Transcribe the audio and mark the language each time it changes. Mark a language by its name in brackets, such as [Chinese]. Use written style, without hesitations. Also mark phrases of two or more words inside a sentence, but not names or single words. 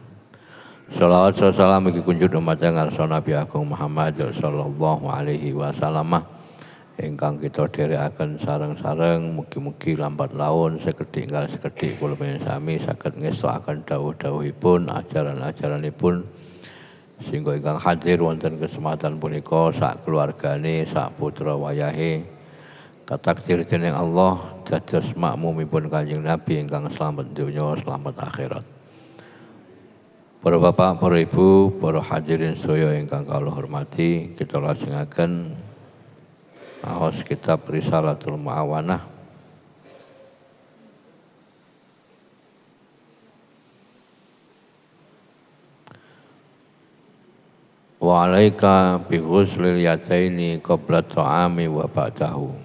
[Javanese] Shalawat salam iki kunjuk dumateng ngarsa Nabi Agung Muhammad [Arabic] صلى الله عليه وسلم [Javanese] ingkang kita dherekaken sareng-sareng mugi-mugi lambat laun sekedhik ingkang sekedhik kula panjenengan sami saged ngestokaken dawuh-dawuhipun, ajaran-ajaranipun sehingga ingkang hadir wonten kesempatan punika sak keluargane, sak putra wayahe katakdir dening Allah dados makmumipun Kanjeng Nabi ingkang slamet donya, slamet akhirat. Para bapak, para ibu, para hadirin sedaya ingkang kula hormati, kita lajengaken maos kitab Risalatul Mu'awanah. [Arabic] وعليك بغسل اليدين قبل الطعام وبعده.